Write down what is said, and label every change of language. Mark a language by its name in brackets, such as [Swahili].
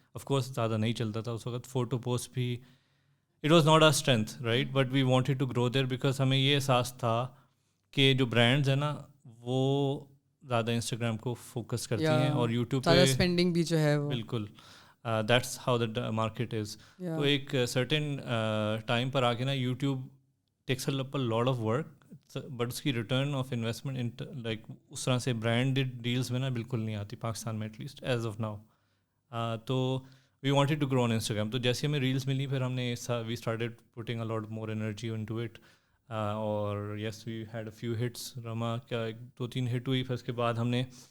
[English] of course [Urdu] زیادہ نہیں چلتا تھا اس وقت, فوٹو پوسٹ بھی [English] it was not our strength right, but we wanted to grow there because [Urdu] ہمیں یہ احساس تھا کہ جو برانڈز ہیں نا وہ زیادہ انسٹاگرام کو فوکس کرتی ہیں, اور یوٹیوب پہ اسپینڈنگ بھی جو ہے [English] بالکل that's how the market is. [Urdu] تو ایک سرٹن ٹائم پر آ کے نا YouTube [English] takes up a lot of work, but [Urdu] اس کی ریٹرن آف انویسٹمنٹ لائک اس طرح سے برانڈڈ ڈیلس میں نا بالکل نہیں آتی پاکستان میں, [English] At least as of now. تو we wanted to grow on Instagram. [Urdu] تو جیسے ہمیں ریلس ملی پھر ہم نے [English] We started putting a lot more energy into it, اور yes we had a few hits. [Urdu] رما کیا 2-3 ہٹ ہوئی, پھر اس کے بعد ہم نے